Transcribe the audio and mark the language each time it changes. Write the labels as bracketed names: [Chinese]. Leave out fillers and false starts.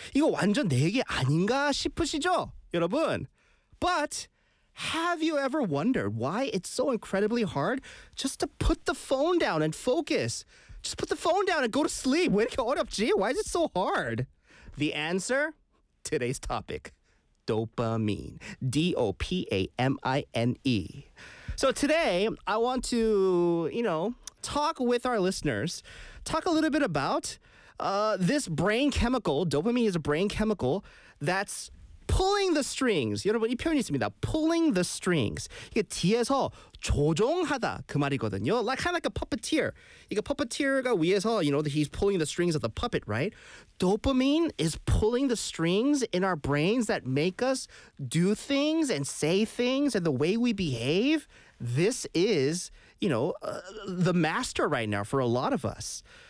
[Korean] 이거 완전 내 얘기 아닌가 싶으시죠, 여러분? [English] But have you ever wondered why it's so incredibly hard just to put the phone down and focus? Just put the phone down and go to sleep. [Korean] 왜 이렇게 어렵지? [English] Why is it so hard? The answer, today's topic, dopamine. D-O-P-A-M-I-N-E. So today, I want to, you know, talk with our listeners, talk a little bit about this brain chemical. Dopamine is a brain chemical that's pulling the strings. [Korean] 여러분, 이 표현이 있습니다. [English] Pulling the strings. [Korean] 이게 뒤에서 조종하다 그 말이거든요. [English] Like, kind of like a puppeteer. [Korean] 이게 puppeteer가 위에서, [English] you know, he's pulling the strings of the puppet, right? Dopamine is pulling the strings in our brains that make us do things and say things and the way we behave. This is, you know, the master right now for a lot of us.